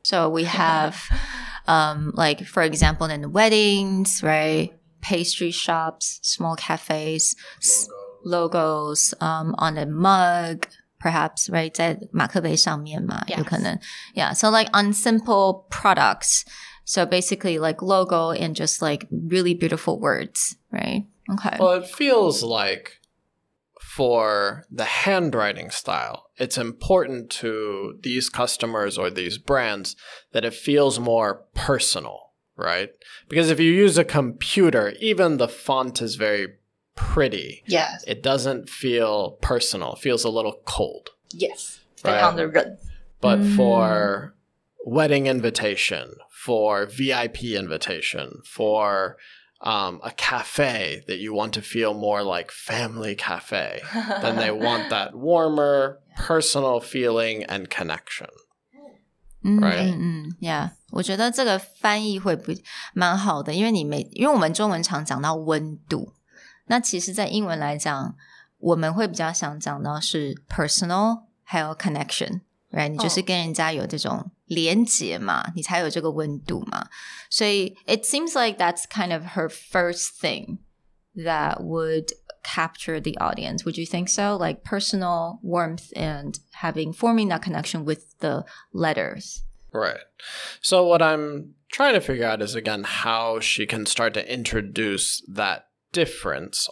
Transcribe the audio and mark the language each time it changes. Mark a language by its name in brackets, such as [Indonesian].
[English] So we have like, for example, in weddings, right? Pastry shops, small cafes, logos on a mug, perhaps, right? [Chinese] 在马克杯上面嘛，有可能。 [English] Yeah, so like on simple products, so basically like logo and just like really beautiful words, right? Okay. Well, it feels like for the handwriting style, it's important to these customers or these brands that it feels more personal, right? Because if you use a computer, even the font is very pretty. Yes. It doesn't feel personal. It feels a little cold. Yes. [Chinese] 非常的人。 [English] But for wedding invitation, for VIP invitation, for a cafe that you want to feel more like family cafe, then they want that warmer, personal feeling and connection. Right? Yeah. [Chinese] 我觉得这个翻译会蛮好的，因为我们中文常讲到温度，那其实在英文来讲，我们会比较想讲到是 personal 还有 [English] connection, right? [Chinese] 你就是跟人家有这种连结嘛，你才有这个温度嘛。所以 [English] it seems like that's kind of her first thing that would capture the audience. Would you think so? Like personal warmth and forming that connection with the letters. Right. So what I'm trying to figure out is, again, how she can start to introduce that difference.